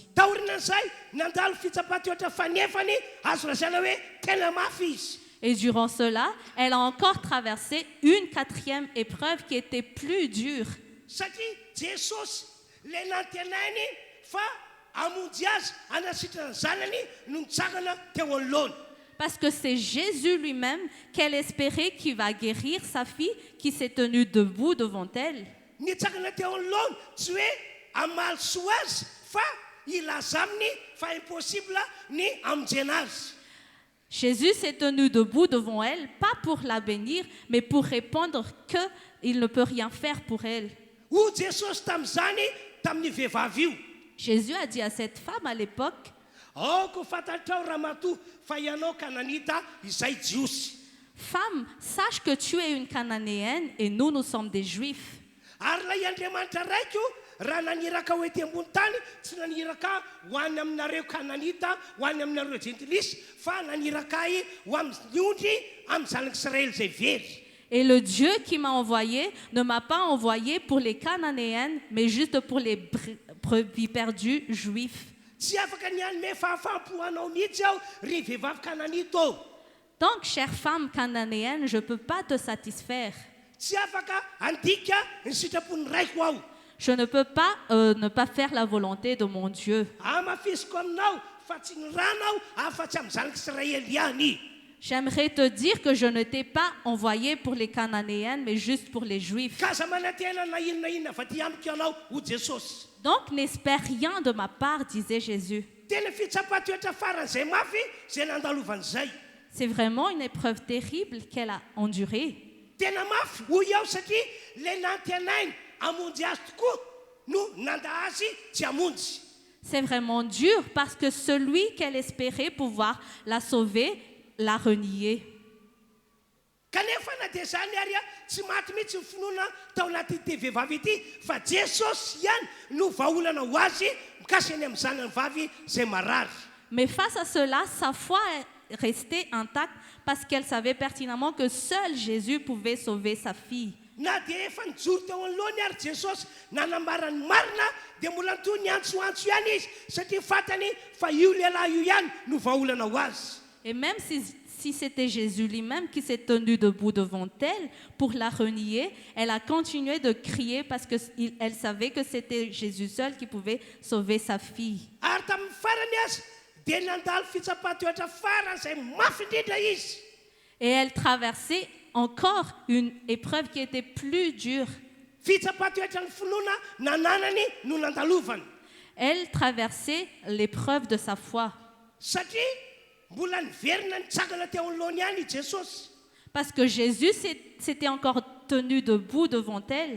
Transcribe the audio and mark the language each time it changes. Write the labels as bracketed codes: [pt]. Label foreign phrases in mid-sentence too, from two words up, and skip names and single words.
[mg] Taorinan'izay nandalo fitsapan-toetra fanefany azo lazaina hoe tena mafy izy. [fr] Et durant cela, elle a encore traversé une 4e épreuve qui était plus dure. [mg] Satria Jesosy le nantenainy fa amonjy azy anasitrana zanany no nitsangana teo anoloana. [fr] Parce que c'est Jésus lui-même qu'elle espérait qui va guérir sa fille qui s'est tenue debout devant elle. [mg] Nitsangana teo anoloana tsy hoe amalosoa azy fa ilaza aminy fa impossible ny amonjena azy. [fr] Jésus s'est tenu debout devant elle, pas pour la bénir, mais pour répondre qu'il ne peut rien faire pour elle. [mg] Ho Jesosy tamin'izany tamin'ny vehivavy io. [fr] Jésus a dit à cette femme à l'époque, [mg] Aoko fantatrao ramatoa fa ianao kananita izay jiosy. [fr] femme, sache que tu es une cananéenne et nous sommes des juifs. [mg] Ary lay Andriamanitra raiko raha naniraka ho ety ambony tany tsy naniraka ho any aminareo kananita ho any aminareo gentilisy fa naniraka ho amin'ny ondry amin'ny zanak'Israël izay very. [fr] Et le Dieu qui m'a envoyé ne m'a pas envoyé pour les cananéennes, mais juste pour les brebis perdues juifs. [mg] Tsy afaka nianome fahafampo anao mihitsy aho ry vehivavy kananita ô. [fr] Donc, chère femme cananéenne, je ne peux pas te satisfaire. [mg] Tsy afaka andika ny sitrapony raiko aho. [fr] Je ne peux pas ne pas faire la volonté de mon Dieu. [mg] Amafisiko aminao fa tsy ny ranao afa-tsy amin'ny zanak'Israël ihany. [fr] J'aimerais te dire que je ne t'ai pas envoyé pour les cananéennes, mais juste pour les juifs. [mg] Kaza manantena na inona fa ty amiko ianao ho Jesosy. [fr] Donc, n'espère rien de ma part, disait Jésus. [mg] Tena fitsapatoetra faran'izay mafy zay nandalovan'izay. [fr] C'est vraiment une épreuve terrible qu'elle a endurée. [mg] Tena mafy hoy aho satria le nantenainy amonjy azy tokoa no nanda azy tsy amonjy. [fr] C'est vraiment dur parce que celui qu'elle espérait pouvoir la sauver l'a renié. [mg] Kanefa na dia zany ary tsy maty mihitsy ny finoana tao anaty vehivavy ity fa Jesosy ihany no vahaolana ho azy mikasy eny amin'ny zanany vavy zay marary. [fr] Mais face à cela, sa foi est restée intacte parce qu'elle savait pertinemment que seul Jésus pouvait sauver sa fille. [mg] Na dia efa nijoro teo anoloany ary Jesosy nanambarany marina dia mbola toy ny antsoantso ihany izy satria fantany fa io lehilahy io ihany no vahaolana ho azy. [fr] Et même si c'était Jésus lui-même qui s'est tenu debout devant elle pour la renier, elle a continué de crier parce qu'elle savait que c'était Jésus seul qui pouvait sauver sa fille. [mg] Ary tamin'ny farany azy dia nandalo fitsapatoetra farany izay mafy indrindra izy. [fr] Et elle traversait encore une épreuve qui était plus dure. [mg] Fitsapatoetra ny finoana nananany no nandalovany. [fr] Elle traversait l'épreuve de sa foi. [mg] Satria mbola niverina nitsangana teo anoloany ihany i Jesosy. [fr] Parce que Jésus s'était encore tenu debout devant elle.